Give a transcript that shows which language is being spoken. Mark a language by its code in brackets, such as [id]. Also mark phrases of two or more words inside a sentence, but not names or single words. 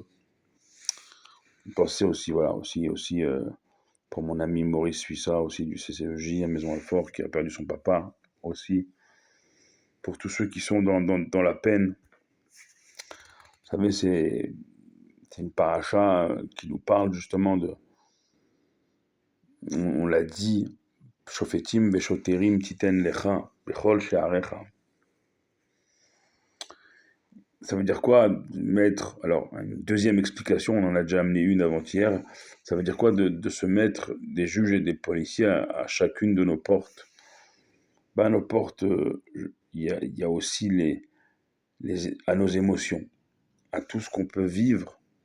[fr] Pensez aussi, voilà, aussi pour mon ami Maurice Suissa, aussi du CCEJ à Maison-Alfort, qui a perdu son papa aussi. Pour tous ceux qui sont dans la peine. Vous savez, c'est une paracha qui nous parle justement on l'a dit, [he] שופטים ושוטרים תתן לך בכל שעריך. [fr] Ça veut dire quoi, mettre, alors une deuxième explication, on en a déjà amené une avant-hier, ça veut dire quoi de se mettre des juges et des policiers à chacune de nos portes. À nos portes, il y a aussi à nos émotions, à tout ce qu'on peut vivre.